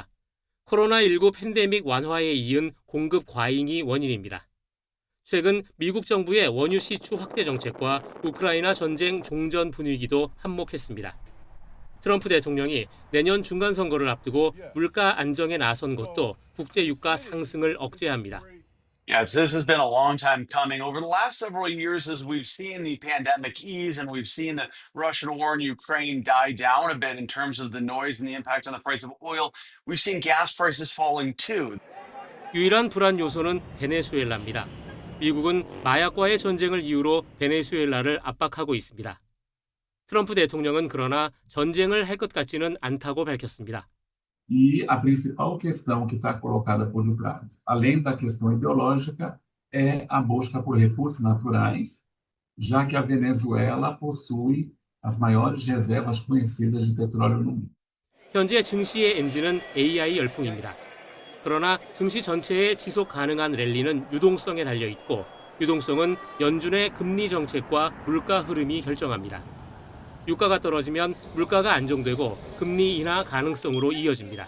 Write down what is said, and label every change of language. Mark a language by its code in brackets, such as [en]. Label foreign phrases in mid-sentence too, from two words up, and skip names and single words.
[ko] 코로나19 팬데믹 완화에 이은 공급 과잉이 원인입니다. 최근 미국 정부의 원유 시추 확대 정책과 우크라이나 전쟁 종전 분위기도 한몫했습니다. 트럼프 대통령이 내년 중간 선거를 앞두고 물가 안정에 나선 것도 국제 유가 상승을 억제합니다. [en] Yes, this has been a long time coming. Over the last several years, as we've seen the pandemic ease and we've seen the Russian war in Ukraine die down a bit in terms of the noise and the impact on the price of oil, we've seen gas prices falling too. [ko] 유일한 불안 요소는 베네수엘라입니다. 미국은 마약과의 전쟁을 이유로 베네수엘라를 압박하고 있습니다. 트럼프 대통령은 그러나 전쟁을 할 것 같지는 않다고 밝혔습니다. [pt] E a principal questão que está colocada por detrás, além da questão ideológica, é a busca por recursos naturais, já que a Venezuela possui as maiores reservas conhecidas de petróleo no mundo. [ko] 현재 증시의 엔진은 AI 열풍입니다. 그러나 증시 전체의 지속 가능한 랠리는 유동성에 달려 있고 유동성은 연준의 금리 정책과 물가 흐름이 결정합니다. 유가가 떨어지면 물가가 안정되고 금리 인하 가능성으로 이어집니다.